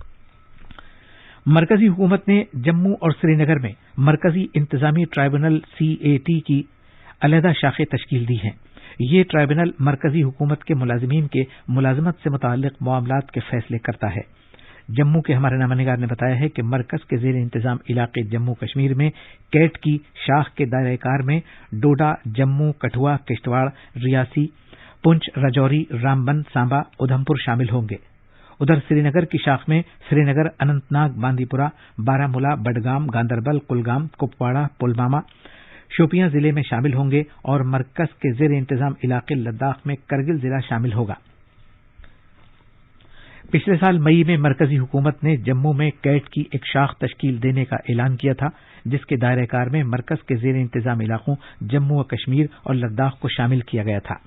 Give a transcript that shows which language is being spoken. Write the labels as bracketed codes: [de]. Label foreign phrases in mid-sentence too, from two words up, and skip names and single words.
[ur] مرکزی حکومت نے جموں اور سری نگر میں مرکزی انتظامی ٹرائیبونل CAT کی علیحدہ شاخیں تشکیل دی ہیں۔ یہ ٹرائیبونل مرکزی حکومت کے ملازمین کے ملازمت سے متعلق معاملات کے فیصلے کرتا ہے۔ جموں کے ہمارے نامہ نگار نے بتایا ہے کہ مرکز کے زیر انتظام علاقے جموں کشمیر میں کیٹ کی شاخ کے دائرہ کار میں ڈوڈا، جموں، کٹھوا، کشتواڑ، ریاسی، پنچ، راجوری، رامبن، سامبا، ادھمپور شامل ہوں گے۔ ادھر سری نگر کی شاخ میں سری نگر، اننت ناگ، باندی پورہ، بارہ بڈگام، گاندربل، کلگام، کپواڑہ، پلوامہ، شوپیاں ضلع میں شامل ہوں گے اور مرکز کے زیر انتظام علاقے لداخ میں کرگل ضلع شامل ہوگا۔ پچھلے سال مئی میں مرکزی حکومت نے جموں میں کیٹ کی ایک شاخ تشکیل دینے کا اعلان کیا تھا، جس کے دائرہ کار میں مرکز کے زیر انتظام علاقوں جموں و کشمیر اور لداخ کو شامل کیا گیا تھا۔